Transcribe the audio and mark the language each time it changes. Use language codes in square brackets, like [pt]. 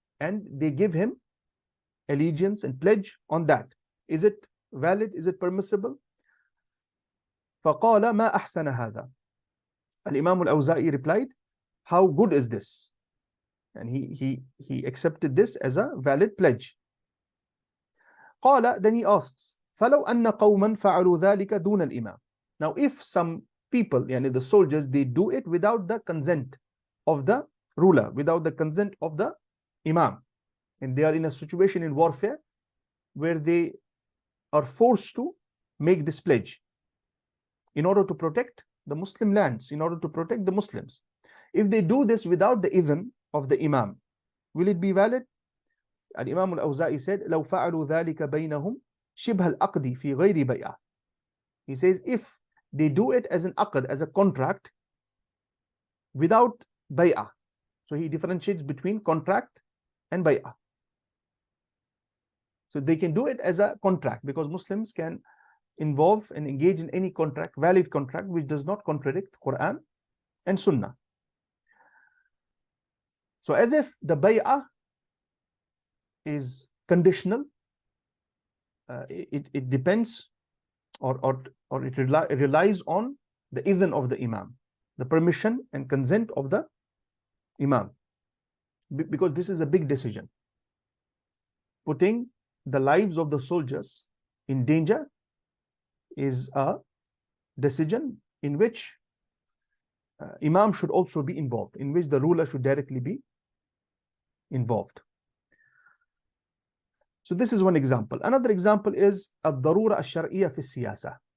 [en] And they give him allegiance and pledge on that. Is it valid? Is it permissible? [ar] فَقَالَ مَا أَحْسَنَ هَذَا. [en] Al-Imam al-Awza'i replied, how good is this? And he accepted this as a valid pledge. [ar] قال, [en] then he asks, [ar] فَلَوْ أَنَّ قَوْمًا فَعَلُوا ذَلِكَ دُونَ الْإِمَامِ. [en] Now if some people, yani the soldiers, they do it without the consent of the ruler, without the consent of the Imam, and they are in a situation in warfare where they are forced to make this pledge in order to protect the Muslim lands, in order to protect the Muslims. If they do this without the idhn of the Imam, will it be valid? Al-Imam al-Awza'i said, [ar] لو فعلوا ذلك بينهم شبه العقد في غير بيعة. [en] He says, if they do it as an aqd, as a contract, without bay'ah. So he differentiates between contract and bay'ah. So they can do it as a contract, because Muslims can involve and engage in any contract, valid contract, which does not contradict Quran and Sunnah. So as if the bay'ah is conditional, it depends, or it relies on the idhn of the Imam, the permission and consent of the Imam, because this is a big decision. Putting the lives of the soldiers in danger is a decision in which Imam should also be involved, in which the ruler should directly be involved. So this is one example. Another example is [ar] الضرورة الشرعية في السياسة.